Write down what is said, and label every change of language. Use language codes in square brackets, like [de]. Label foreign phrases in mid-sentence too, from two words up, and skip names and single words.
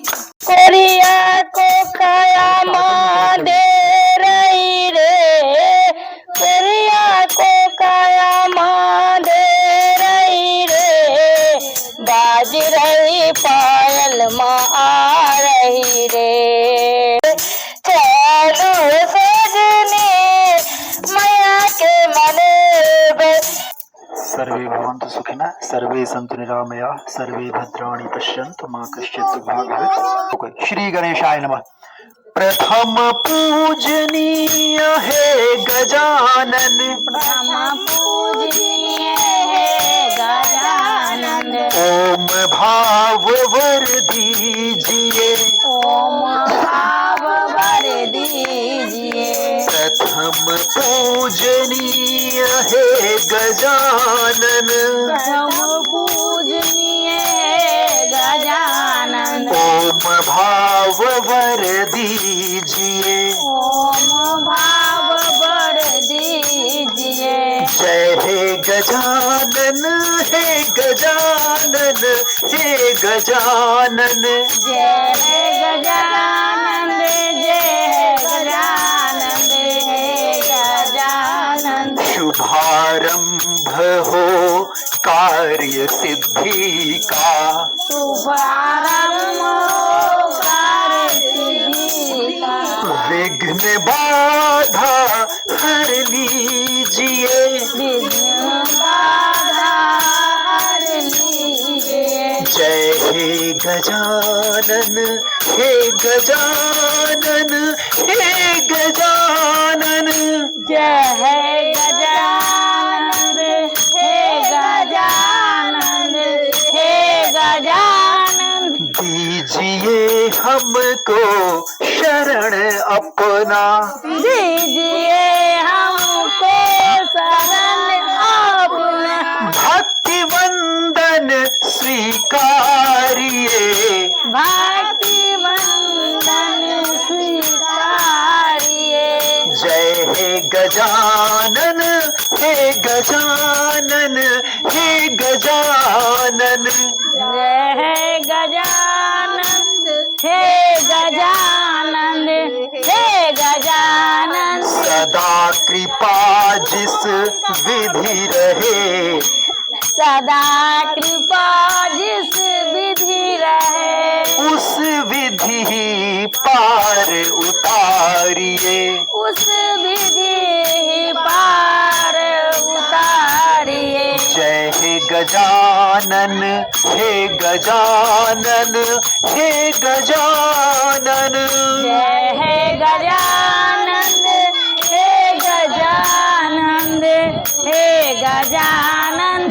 [hi] कोरिया को काया माँ दे रही रे, कोरिया को काया माँ दे रही रे, बाज रही पायल माँ आ रही रे। चलो सजनी मैया के मने [sa] सर्वे भवन्तु सुखिनः, सर्वे सन्तु निरामयाः, सर्वे भद्राणि पश्यन्तु मा कश्चित् दुर्भाग् भवेत्। श्री गणेशाय नमः। [hi] प्रथम पूजनीय है गजानन, प्रथम पूजनीय है गजानन। ओम भाव वर दीजिए, ओम भाव वर दीजिए। प्रथम पूजनीय है गजानन, प्रथम पूजनीय है गजानन। ओम भाव वर दीजिए, ओम भाव वर दीजिए। जय हे गजानन हे गजानन हे गजानन। जय है गजानन जय गजानन हे गजानन। शुभारंभ हो कार्य सिद्धि का, शुभारंभ हो कार्य सिद्धि का। विघ्न बाधा हर लीजिए, विघ्न बाधा हर लीजिए। जय हे गजानन हे गजानन हे गजानन। जय है गजानन हे गजानन हे गजानन। दीजिए हमको शरण अपना, दीजिए हमको शरण अपना। भक्ति वंदन स्वीकारिए, भक्ति वंदन स्वीकारिए। जय हे गजानन हे गजानन हे गजानन। जय है गजानन हे गजानन हे गजानन। सदा कृपा जिस विधि रहे, सदा कृपा जिस विधि रहे, उस विधि पार उतारिए, उस विधि पार उतारिए। जय हे गजानन हे गजानन हे गजानन। जय है गजानन हे गजानन हे गजानन।